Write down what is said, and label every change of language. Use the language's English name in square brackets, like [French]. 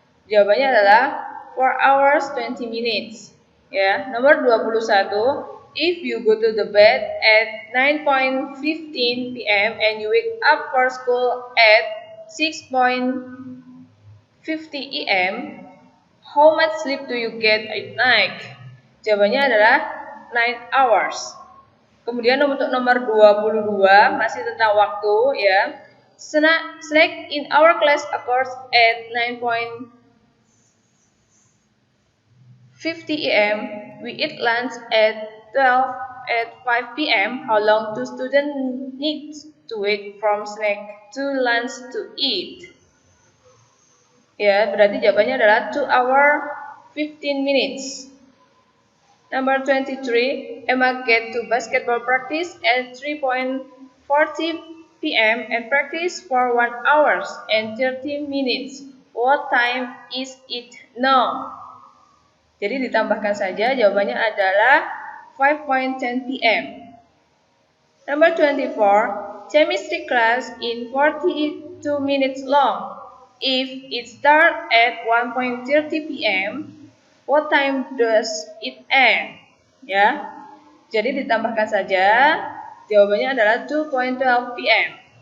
[Indonesian] Jawabannya adalah [English] 4 hours 20 minutes. [Indonesian] Ya, nomor 21. [English] If you go to the bed at 9:15 pm and you wake up for school at 6:50 am, how much sleep do you get at night? [Indonesian] Jawabannya adalah [English] 9 hours. [Indonesian] Kemudian untuk nomor 22 masih tentang waktu ya. [English] Snack in our class occurs at 9:50 am. We eat lunch at 5 p.m. How long do students need to wait from snack to lunch to eat? [Indonesian] Ya, berarti jawabannya adalah [English] 2 hours 15 minutes. Number 23, Emma get to basketball practice at 3:40 p.m. and practice for 1 hour and 30 minutes. What time is it now? [Indonesian] Jadi ditambahkan saja, jawabannya adalah 5:10 p.m. [English] Number 24, chemistry class in 42 minutes long. If it starts at 1:30 p.m., what time does it end? [Indonesian] Ya, jadi ditambahkan saja, jawabannya adalah 2:12 p.m.